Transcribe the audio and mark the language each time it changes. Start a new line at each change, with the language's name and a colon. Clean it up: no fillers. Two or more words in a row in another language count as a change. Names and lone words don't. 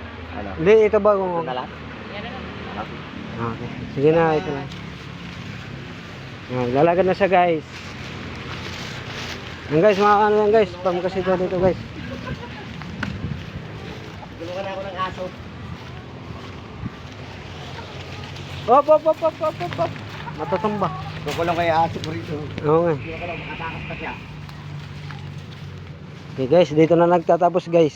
Filipino: Ano? Hindi, ito ba Ito kung... na lang? Yan na lang. Okay. Sige na, ito na. Lalagad na siya guys. Yan guys, mga ano yan guys. Pamukasi dito guys. Tulungan ako ng aso. Op, op, op, op, op, op, op. Matatumba. Kukulong kayo aso ko rito. Oo nga. Hindi ko lang makatakas pa siya. Okay guys, dito na nagtatapos guys.